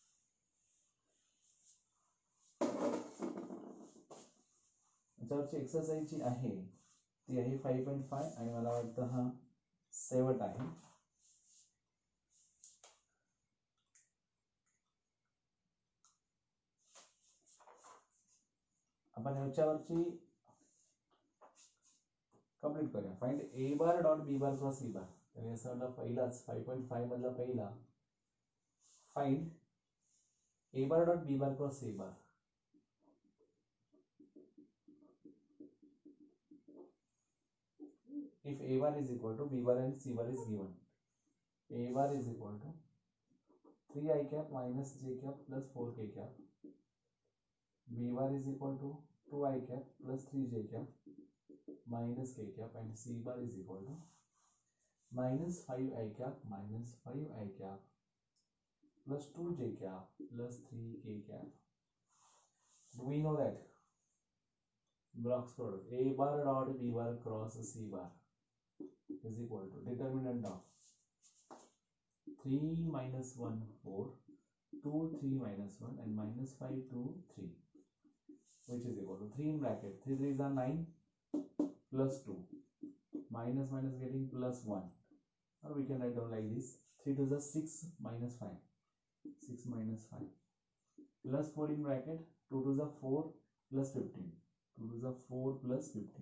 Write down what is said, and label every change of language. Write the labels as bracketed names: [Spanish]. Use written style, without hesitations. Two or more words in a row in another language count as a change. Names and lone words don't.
[Marathi] याच्यावरची एक्सरसाइज जी आहे ती आहे 5.5 आणि मला वाटतं हा शेवट आहे. आपण ह्याच्यावरची कंप्लीट करूया. [English] फाइंड a bar dot b bar cross c bar. [Marathi] तर याचा पहिलाच [English] 5.5 [Marathi] मधला पहिला, [English] फाइंड a bar dot b bar cross c bar. If a bar is equal to b bar and c bar is given, a bar is equal to 3 I cap minus j cap plus 4 k cap, b bar is equal to 2 I cap plus 3 j cap minus k cap, and c bar is equal to minus 5 I cap minus 5 I cap plus 2 j cap plus 3 k cap. Do we know that Bloch's product a bar dot b bar cross c bar is equal to determinant of 3 minus 1 4, 2 3 minus 1 and minus 5 2 3, which is equal to 3 in bracket 3 3s are 9 plus 2 minus minus getting plus 1, or we can write down like this 3 2s are 6 minus 5 6 minus 5 plus 4 in bracket 2 2s are 4 plus 15 2 to the 4 plus 15.